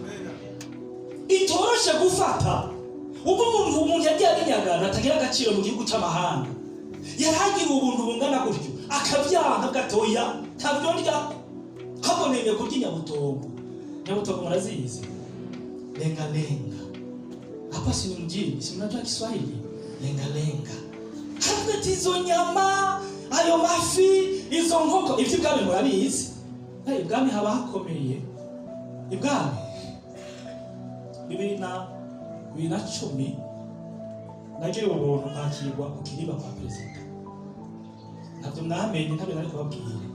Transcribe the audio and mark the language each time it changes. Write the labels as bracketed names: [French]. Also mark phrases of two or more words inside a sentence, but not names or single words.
[Rundi] Itoroshe gufata. Ubwo umuntu yagiye aginyagana atagira agaciro mu gihugu c'amahanga, yaragira ubuntu bungana gutyo akavyanga gatoya, ntabyo ndya. Kaboneye kurya Nyabutongo. Nyabutongo murazizi, [Swahili] lenga lenga. hapa si mjini, si mnajua Kiswahili, lenga. Hata hizo nyama, [Rundi] ayo mafi, izo nkoko, ivy'ibwami murabizi. Ibwami haba hakomeye. Ibwami 2010 nagiye ubuntu kwakirwa ku kiriba kwa perezida. Ntabyo mwamenye, ntabyo nari kubabwira.